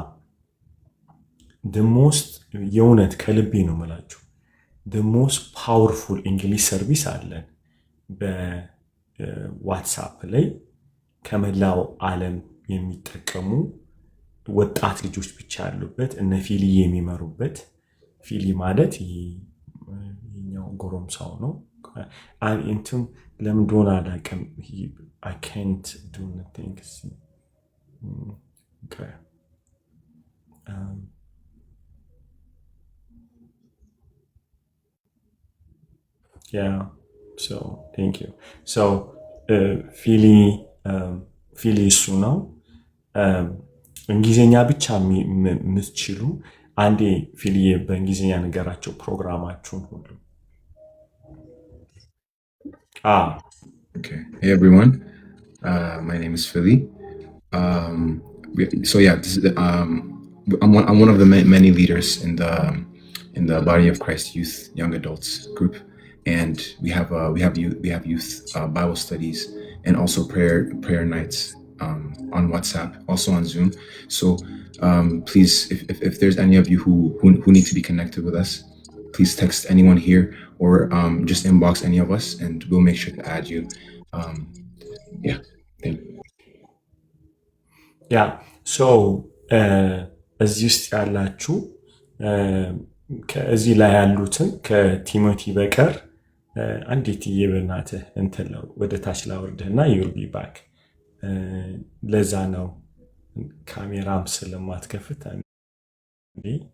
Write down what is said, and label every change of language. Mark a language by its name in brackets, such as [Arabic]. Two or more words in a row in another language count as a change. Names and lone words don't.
[Amharic] ደሞስት የእውነት ከልቤ ነው የምላችሁ ደሞስት [English] powerful English service [Amharic] አለን በዋትሳፕ ላይ ከመላው ዓለም የሚጠቀሙ ወጣት ልጆች ብቻ ያሉበት እነ ፊሊ የሚመሩበት። ፊሊ ማለት ይሄኛው ጎረምሳው ነው። እንትን ለምን እንደሆነ አላውቅም። [English] I can't do nothing. Okay. Yeah. So thank you. [Amharic] So ፊሊ እሱ ነው። እንግሊዝኛ ብቻ የምትችሉ አንዴ ፊልዬ በእንግሊዝኛ ነገራቸው ፕሮግራማችሁን ሁሉ። [English] Okay. Hey everyone, my name is Philly. So yeah, I'm one of the many leaders in the Body of Christ Youth Young Adults group, and we have youth Bible studies and also prayer nights on WhatsApp, also on Zoom. So please, if there's any of you who need to be connected with us, please text anyone here or just inbox any of us and we'll make sure to add you. Yeah, thank you. [Amharic] ያ ሶ እዚህ ውስጥ ያላችሁ ከዚህ ላይ ያሉትን ከቲሞቲ በቀር አንዲት የበናትህ እንትን ነው ወደ ታች ላወርድህና [English] you'll be back። [Amharic] ለዛ ነው ካሜራም ስለማትከፍት እንዴ።